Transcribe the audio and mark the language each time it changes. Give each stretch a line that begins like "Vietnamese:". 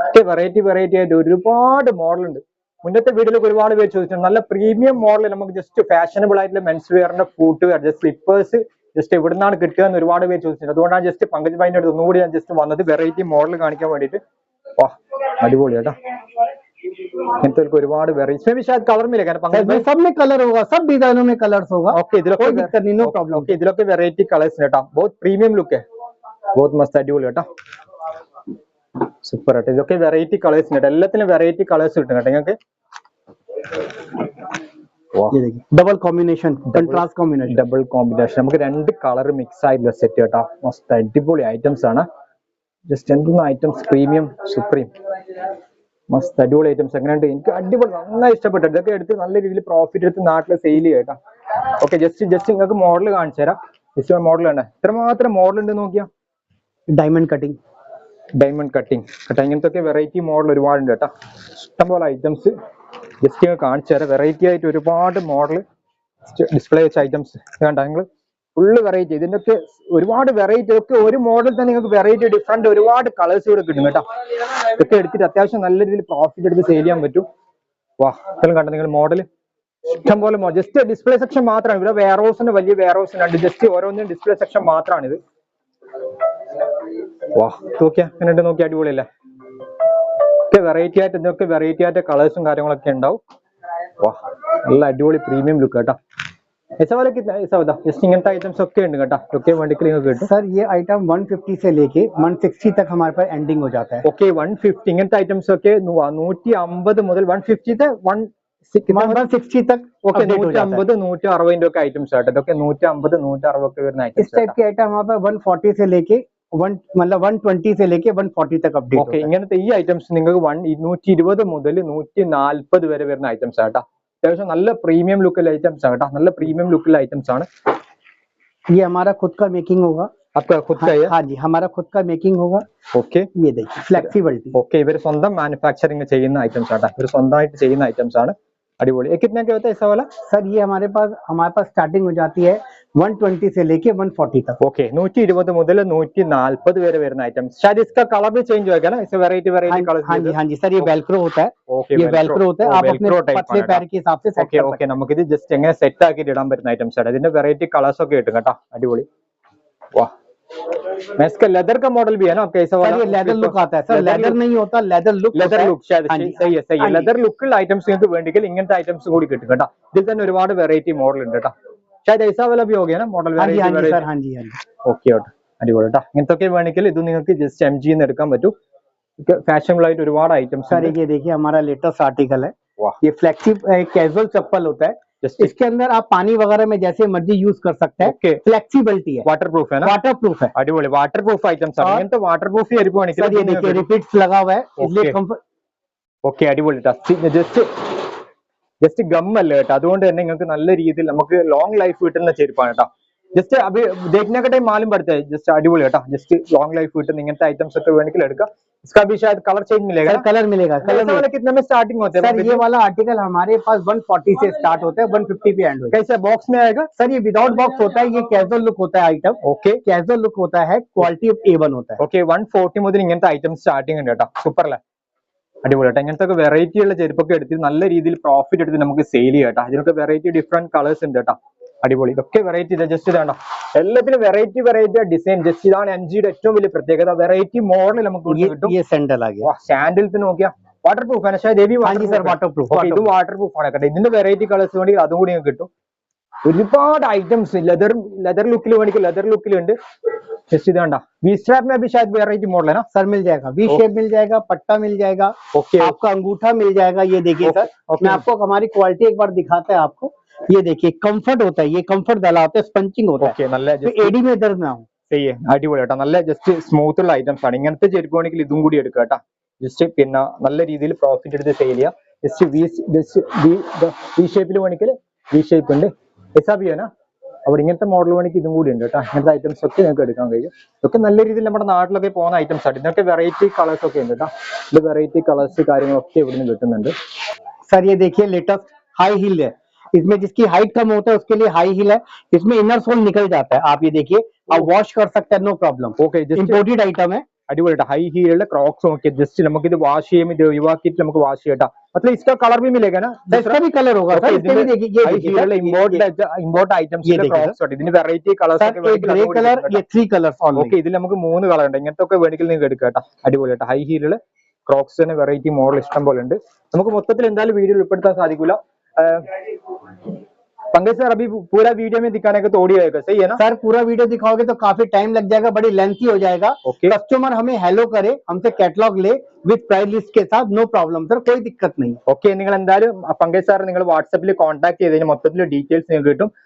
Malayalam: Variety ആയിട്ട് ഒരുപാട് model ഉണ്ട്. മുന്നത്തെ വീഡിയോയിലൊക്കെ ഒരുപാട് പേര് ചോദിച്ചിട്ടുണ്ട് നല്ല പ്രീമിയം മോഡൽ നമുക്ക് ജസ്റ്റ് ഫാഷനബിൾ ആയിട്ടുള്ള men's വെയറിന്റെ foot wear just slippers just എവിടെ നിന്നാണ് കിട്ടുക എന്ന് ഒരുപാട് പേര് ചോദിച്ചിട്ടുണ്ട്. അതുകൊണ്ടാണ് ജസ്റ്റ് പങ്കജ് ഭായിന്റെ അടുത്ത് ഒന്നുകൂടി ഞാൻ ജസ്റ്റ് വന്നത് വെറൈറ്റി മോഡൽ കാണിക്കാൻ വേണ്ടിയിട്ട്. വാ, അടിപൊളി കേട്ടോ. ഇങ്ങനത്തെ ഒരുപാട് വെറൈറ്റി
Hindi: शायद कलर मिलेगा ना पंकज भाई? सब में कलर होगा, सब डिजाइनों में कलर्स होगा.
Malayalam: ओके, ഇതിലൊക്കെ
English: No problem.
Malayalam: ഓക്കെ, ഇതിലൊക്കെ വെറൈറ്റി കളേഴ്സ് കേട്ടോ.
Hindi: बहुत
Malayalam: പ്രീമിയം ലുക്ക്
Hindi: है, बहुत मस्त
Malayalam: അടിപൊളി കേട്ടോ. സൂപ്പർ ആയിട്ട് ഇതൊക്കെ വെറൈറ്റി കളേഴ്സ് കേട്ടോ. എല്ലാത്തിനും വെറൈറ്റി കളേഴ്സ് കിട്ടും കേട്ടോ നിങ്ങൾക്ക്.
Hindi: ये देखिए double combination, contrast combination,
Malayalam: double combination നമുക്ക് രണ്ട് കളർ മിക്സ് ആയിട്ടുള്ള സെറ്റ് കേട്ടോ. മസ്റ്റ് അടിപൊളി ഐറ്റംസ് ആണ്. ജസ്റ്റ് എന്തൊന്നും ഐറ്റംസ് പ്രീമിയം സുപ്രീം മസ്റ്റ് അടിപൊളി ഐറ്റംസ്. എങ്ങനെയുണ്ട്? എനിക്ക് അടിപൊളി നന്നായി ഇഷ്ടപ്പെട്ടു. ഇതൊക്കെ എടുത്ത് നല്ല രീതിയിൽ പ്രോഫിറ്റ് എടുത്ത് നാട്ടിൽ സെയിൽ ചെയ്യാം കേട്ടോ. ഓക്കെ, ജസ്റ്റ് നിങ്ങൾക്ക് മോഡൽ കാണിച്ചു തരാം. ജസ്റ്റ് മോഡൽ ആണ്, ഇത്രമാത്രം മോഡൽ ഉണ്ട് നോക്കിയാ.
English: diamond cutting
Malayalam: കേട്ടോ. ഇങ്ങനത്തെ വെറൈറ്റി മോഡൽ ഒരുപാടുണ്ട് കേട്ടോ. ഇഷ്ടംപോലെ ഐറ്റംസ് ജസ്റ്റ് കാണിച്ചു തരാം. വെറൈറ്റി ആയിട്ട് ഒരുപാട് മോഡൽ ഡിസ്പ്ലേ വെച്ച ഐറ്റംസ് കണ്ട നിങ്ങൾ ഫുള്ള് വെറൈറ്റി. ഇതിന്റെയൊക്കെ ഒരുപാട് വെറൈറ്റി ഒക്കെ ഒരു മോഡൽ തന്നെ നിങ്ങൾക്ക് വെറൈറ്റി ഡിഫറെന്റ് ഒരുപാട് കളേഴ്സ് ഇവിടെ കിട്ടും കേട്ടോ. ഇതൊക്കെ എടുത്തിട്ട് അത്യാവശ്യം നല്ല രീതിയിൽ പ്രോഫിറ്റ് എടുത്ത് സെയിൽ ചെയ്യാൻ പറ്റും. വാ, ഇതെല്ലാം കണ്ട നിങ്ങൾ മോഡൽ ഇഷ്ടംപോലെ ജസ്റ്റ് ഡിസ്പ്ലേ സെക്ഷൻ മാത്രമാണ്. ഇവിടെ വെയർ ഹൗസിന്റെ വലിയ വെയർ ഹൗസ് ഉണ്ട്. ജസ്റ്റ് ഓരോന്നിനും ഡിസ്പ്ലേ സെക്ഷൻ മാത്രമാണ് ഇത്. വാ, നോക്കിയാ എങ്ങനെയുണ്ട്? നോക്കിയാ അടിപൊളിയല്ലേ? വെറൈറ്റി ആയിട്ട് ഇതൊക്കെ വെറൈറ്റി ആയിട്ട് കളേഴ്സും കാര്യങ്ങളൊക്കെ ഉണ്ടാവും. വാ, നല്ല അടിപൊളി പ്രീമിയം ലുക്ക് കേട്ടോ.
Hindi: ऐसा वाला कितना ऐसा होता है? जस्ट इनका आइटम्स ओके
Malayalam: ഉണ്ട് കേട്ടോ. ഓക്കെ വേണ്ടിക്കൽ നിങ്ങൾക്ക് കിട്ടും.
Hindi: सर ये आइटम 150 से लेके 160 तक हमारे पास एंडिंग हो जाता है.
Malayalam: ഓക്കെ 150 ഇങ്ങനത്തെ ഐറ്റംസ് ഒക്കെ 150 മുതൽ 150
Hindi: 160 तक
Malayalam: ഓക്കെ 150 160 ഒക്കെ ഐറ്റംസ് ആട്ടോ. ഇതൊക്കെ 150 160 ഒക്കെ വരുന്ന ഐറ്റംസ്
Hindi: टाइप के आइटम हमारे पास 140 से लेके 120 से लेके 140 तक अपडेट ഓക്കെ.
Malayalam: ഇങ്ങനത്തെ ഈ ഐറ്റംസ് നിങ്ങൾക്ക് 220 മുതൽ 140 വരെ വരുന്ന ഐറ്റംസ് ആട്ടോ. അത്യാവശ്യം നല്ല പ്രീമിയം ലുക്കിൽ ഐറ്റംസ് ആണ് കേട്ടോ. നല്ല പ്രീമിയം ലുക്കിൽ ഐറ്റംസ് ആണ്.
Hindi: ये हमारा खुद का मेकिंग होगा. आपका खुद का है? हाँ जी, हमारा खुद का मेकिंग होगा। ओके ये देखिए फ्लेक्सिबिलिटी।
Malayalam: ഓക്കെ ഇവർ സ്വന്തം മാനുഫാക്ചറിങ് ചെയ്യുന്ന ഐറ്റംസ് ആണ്, ഇവർ സ്വന്തമായിട്ട് ചെയ്യുന്ന ഐറ്റംസ് ആണ്.
Hindi: अड़ीबोली कितने के होता है ऐसा वाला? सर ये हमारे पास स्टार्टिंग हो जाती है 120 से लेके 140 तक।
Malayalam: ओके 120 മുതൽ 140 വരെ വരുന്ന ഐറ്റംസ്.
Hindi: शायद इसका कलर भी चेंज होगा ना, इसे वैरायटी कलर्स. हाँ जी सर, ये वेलक्रो होता है। ओके ये वेलक्रो होता है, आप अपने पतले पैर के हिसाब से सेट
Malayalam: ഓക്കെ ഓക്കെ നമുക്ക് ഇത് ജസ്റ്റ് എങ്ങനെ സെറ്റ് ആക്കിയിട്ട് ഇടാൻ പറ്റുന്ന ഐറ്റംസ് ആണ്. ഇതിന്റെ വെറൈറ്റി കളേഴ്സ് ഒക്കെ കിട്ടും കേട്ടോ. അടിപൊളി.
Hindi: वाह, मैं इसका लेदर का मॉडल भी है ना आपका ऐसा वाला? ये लेदर लुक आता है सर, लेदर नहीं होता, लेदर लुक शायद सही है, सही है.
Malayalam: लेदर लुക്കുള്ള ഐറ്റംസ് നിങ്ങൾക്ക് വേണ്ടെങ്കിൽ ഇങ്ങനത്തെ ഐറ്റംസ് കൂടി കിട്ടും കേട്ടോ. ഇതിൽ തന്നെ ഒരുപാട് വെറൈറ്റി മോഡൽ ഉണ്ട് കേട്ടോ.
Hindi: शायद ऐसा वाला भी हो गया ना मॉडल वेराइटी. हाँ जी
Malayalam: ഓക്കെ കേട്ടോ, അടിപൊളി കേട്ടോ. ഇങ്ങനത്തെ വേണമെങ്കിൽ ഇത് നിങ്ങൾക്ക് ജസ്റ്റ് MG എന്ന് എടുക്കാൻ പറ്റും. फैशनेबल ആയിട്ട് ഒരുപാട് ഐറ്റംസ്.
Hindi: सर ये देखिए हमारा लेटेस्ट आर्टिकल है। ये फ्लेक्सी कैजुअल चप्पल होता है, इसके अंदर आप पानी वगैरह में जैसे मर्जी यूज कर सकते हैं। ओके, फ्लेक्सिबिलिटी है, वाटर प्रूफ है ना? वाटर प्रूफ है।
Malayalam: अടിപൊളി वाटर प्रूफ ഐറ്റംസ് ആണ്. ഇങ്ങനത്തെ വാട്ടർ പ്രൂഫ് ആയിരിക്കും.
Hindi: सर ये देखिए रिपीट्स लगा हुआ है, इसलिए कंफर्ट.
Malayalam: ഓക്കെ അടിപൊളി. ജസ്റ്റ് ഗം അല്ല കേട്ടോ, അതുകൊണ്ട് തന്നെ നിങ്ങൾക്ക് നല്ല രീതിയിൽ നമുക്ക് ലോങ് ലൈഫ് കിട്ടുന്ന ചെരുപ്പാണ് കേട്ടോ.
Hindi: ജസ്റ്റ് अभी देखने का टाइम मालूम पड़ता है.
Malayalam: जस्ट अടിപൊളി കേട്ടോ. जस्ट लॉन्ग लाइफ കിട്ടുന്ന ഇങ്ങനത്തെ ഐറ്റംസ് ഒക്കെ വേണമെങ്കിൽ എടുക്കാം.
Hindi: इसका भी शायद कलर चेंज मिलेगा। कलर मिलेगा। कलर वाले कितने में स्टार्टिंग होते हैं? सर ये वाला आर्टिकल हमारे पास 140 से स्टार्ट होता है, 150 पे एंड होता है। कैसे बॉक्स में आएगा? सर ये विदाउट बॉक्स होता है, ये कैजुअल लुक होता है आइटम। ओके, कैजुअल लुक होता है, क्वालिटी A1 होता है।
Malayalam: ओके 140 മുതൽ ഇങ്ങനത്തെ ഐറ്റംസ് സ്റ്റാർട്ടിംഗ് ഉണ്ട് കേട്ടോ. സൂപ്പർ അല്ലേ, അടിപൊളി കേട്ടോ. ഇങ്ങനത്തെ വെറൈറ്റി ഉള്ള ചെരുപ്പൊക്കെ എടുത്ത് നല്ല രീതിയിൽ പ്രോഫിറ്റ് എടുത്ത് നമുക്ക് സെയിൽ ചെയ്യാം കേട്ടോ. ഇതിനൊക്കെ വെറൈറ്റി ഡിഫറെന്റ് കളേഴ്സ് ഉണ്ട് കേട്ടോ. അടിപൊളി. ഇതൊക്കെ വെറൈറ്റി ജസ്റ്റ് ഇതാണ്ടോ, എല്ലാത്തിനും വെറൈറ്റി ഡിസൈൻ. ജസ്റ്റ് ഇതാണ് MGയുടെ ഏറ്റവും വലിയ പ്രത്യേകത. വെറൈറ്റി മോഡൽ നമുക്ക് കിട്ടും. സാൻഡിൽസ് നോക്കിയാ വാട്ടർ പ്രൂഫ് ആണ്.
Hindi: शायद
English: Waterproof.
Malayalam: ഇത് വാട്ടർ പ്രൂഫ് ആണ് കേട്ടോ. ഇതിന്റെ വെറൈറ്റി കളേഴ്സ് വേണമെങ്കിൽ അതും കൂടി കിട്ടും. ഒരുപാട് ഐറ്റംസ് ലെതർ ലുക്കിൽ വേണമെങ്കിൽ ലെതർ ലുക്കിലുണ്ട്.
Hindi: जस्ट इधर वी स्ट्रैप में भी शायद वेराइटी मॉडल है ना सर? मिल जाएगा, वी शेप मिल जाएगा, पट्टा मिल जाएगा। ओके, आपका अंगूठा मिल जाएगा। ये देखिए सर, मैं आपको हमारी क्वालिटी एक बार दिखाता है आपको। ये देखिए कंफर्ट होता है, ये कंफर्ट डाला होता है, स्पंचिंग होता है।
Malayalam: നല്ല
Hindi: एडी में दर्द ना हो।
Malayalam: सही है, അടിപൊളി കേട്ടോ. നല്ല ജസ്റ്റ് സ്മൂത്ത് ഉള്ള ഐറ്റംസ് ആണ്. ഇങ്ങനത്തെ ചെരുപ്പ് വേണമെങ്കിൽ ഇതും കൂടി എടുക്കുക കേട്ടോ. ജസ്റ്റ് പിന്നെ നല്ല രീതിയിൽ പ്രോഫിറ്റ് എടുത്ത് സെയിൽ ചെയ്യുക. ജസ്റ്റ് വി ഷേപ്പിൽ വേണമെങ്കിൽ വി ഷേപ്പ് ഉണ്ട്,
Hindi: ऐसा भी है ना?
Malayalam: അവിടെ ഇങ്ങനത്തെ മോഡൽ വേണമെങ്കിൽ ഇതും കൂടി ഉണ്ട് കേട്ടോ. ഇങ്ങനത്തെ ഐറ്റംസ് ഒക്കെ നിങ്ങൾക്ക് എടുക്കാൻ കഴിയും. ഇതൊക്കെ നല്ല രീതിയിൽ നമ്മുടെ നാട്ടിലൊക്കെ പോകുന്ന ഐറ്റംസ് ആണ്. ഇതിനൊക്കെ വെറൈറ്റി കളേഴ്സ് ഒക്കെ ഉണ്ട് കേട്ടോ. ഇത് വെറൈറ്റി കളേഴ്സ് കാര്യങ്ങളൊക്കെ ഇവിടുന്ന് കിട്ടുന്നുണ്ട്.
Hindi: सर ये देखिए लेटेस्ट हाई हील है, इसमें जिसकी हाइट कम होता है उसके लिए हाई हील है। इसमें इनर सोल निकल जाता है, आप ये देखिए, आप वॉश कर सकते हैं, no problem. Okay, imported item है।
Malayalam: अടിപൊളി ഹൈ ഹീലുള്ള ക്രോക്സ് നോക്കിയാൽ ജസ്റ്റ് നമുക്ക് ഇത് വാഷ് ചെയ്യുമ്പോൾ ഇത് ഒഴിവാക്കിയിട്ട് നമുക്ക് വാഷ് ചെയ്യട്ടാ.
Hindi: मतलब इसका कलर भी मिलेगा ना? इसका भी कलर होगा सर। इसमें भी देखिए ये
Malayalam: इम्पोर्ट आइटम्स ക്രോക്സ് ഉണ്ട്. ഇതിന് വെറൈറ്റി കളേഴ്സ് ഒക്കെ
Hindi: ग्रे कलर, ये 3 कलर्स ऑनली।
Malayalam: ഓക്കെ, ഇതിൽ നമുക്ക് 3 കളർ ഉണ്ട്. ഇങ്ങനത്തെ ഒക്കെ വേണമെങ്കിൽ നിങ്ങൾക്ക് എടുക്കാം കേട്ടോ. അടിപൊളി കേട്ടോ. ഹൈ ഹീലുള്ള ക്രോക്സ് തന്നെ വെറൈറ്റി മോഡൽ ഇഷ്ടം പോലെ ഉണ്ട്. നമുക്ക് മൊത്തത്തിൽ എന്തായാലും വീഡിയോ ഉൾപ്പെടുത്താൻ സാധിക്കില്ല.
Hindi: पंकज सर अभी पूरा वीडियो में दिखाने का तो ओडी रहेगा, सही है ना? सर पूरा वीडियो दिखाओगे तो काफी टाइम लग जाएगा, बड़ी लेंथी हो जाएगा। कस्टमर हमें हेलो करे, हमसे कैटलॉग ले विद प्राइस लिस्ट के साथ, नो प्रॉब्लम सर, कोई दिक्कत नहीं।
Malayalam: ഓക്കെ, നിങ്ങൾ എന്തായാലും പങ്കജ് സാർ നിങ്ങൾ വാട്സപ്പിൽ കോൺടാക്ട് ചെയ്തതിന് മൊത്തത്തിൽ ഡീറ്റെയിൽസ് നിങ്ങൾക്ക് കിട്ടും.